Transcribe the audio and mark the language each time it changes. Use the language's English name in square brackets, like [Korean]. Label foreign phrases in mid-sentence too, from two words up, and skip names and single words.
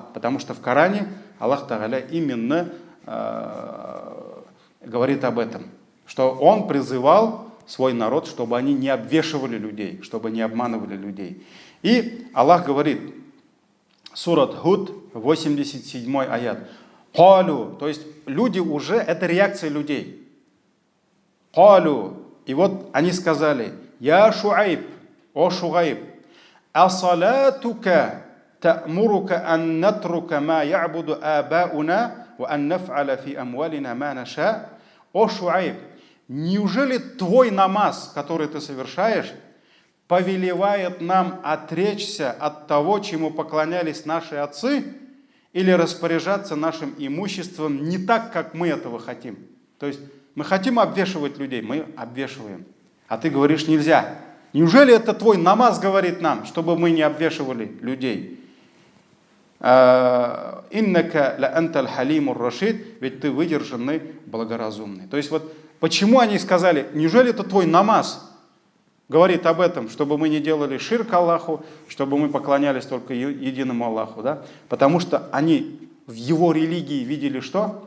[Russian] Потому что в Коране [Arabic] الله تعالى [Russian] именно говорит об этом, что он призывал свой народ, чтобы они не обвешивали людей, чтобы не обманывали людей. И Аллах говорит, сурат Худ, 87 аят, «Калю», то есть люди уже, это реакция людей. [Arabic] «Калю», [Russian] и вот они сказали, [Arabic] «يا شعيب, о Шуайб, أصلاتك تأمرك أن نترك ما يعبد آباؤنا أو أن نفعل في أموالنا ما نشاء». [Russian] О Шуайб, неужели твой намаз, который ты совершаешь, повелевает нам отречься от того, чему поклонялись наши отцы, или распоряжаться нашим имуществом не так, как мы этого хотим? То есть мы хотим обвешивать людей, мы обвешиваем. А ты говоришь, нельзя. Неужели это твой намаз говорит нам, чтобы мы не обвешивали людей? [Arabic] «إنك لأنت الحليم الرشيد», [Russian] ведь ты выдержанный, благоразумный. То есть вот почему они сказали, неужели это твой намаз говорит об этом, чтобы мы не делали ширк Аллаху, чтобы мы поклонялись только единому Аллаху, да? Потому что они в его религии видели что?